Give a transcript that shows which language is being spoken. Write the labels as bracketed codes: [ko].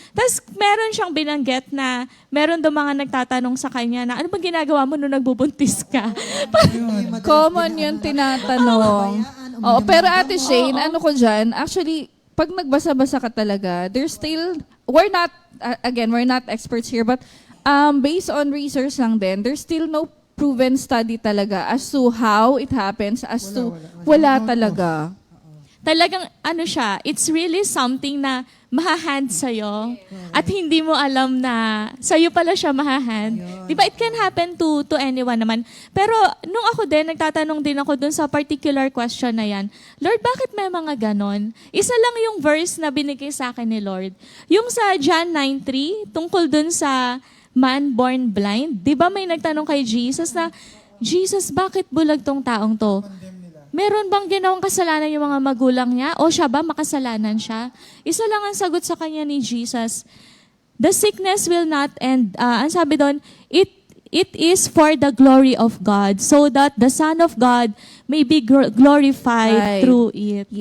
[tl] Tapos meron siyang binanggit na meron daw mga nagtatanong sa kanya na ano bang ginagawa mo nung nagbubuntis ka? Common yung tinatanong. Oo, pero Ate Shane, ano ko dyan, [en] actually, pag nagbasa-basa ka talaga, there's still, we're not experts here, but based on research lang din, there's still no proven study talaga as to how it happens, wala talaga. [tl] Talagang siya, [en] it's really something [tl] na mahahand sa'yo at hindi mo alam na sa'yo pala siya mahahand. [en] Di ba? It can happen to anyone naman. [tl] Pero nung ako din, nagtatanong din ako dun sa particular question na yan, Lord, bakit may mga ganon? Isa lang yung verse na binigay sa akin ni Lord. Yung sa John 9:3, tungkol dun sa man born blind. Di ba may nagtanong kay Jesus na, Jesus, bakit bulag tong taong to? Meron bang ginawang kasalanan yung mga magulang niya? O siya ba makasalanan siya? Isa lang ang sagot sa kanya ni Jesus. [en] The sickness will not end. [tl] Ang sabi doon, [en] it is for the glory of God, so that the Son of God may be glorified through it.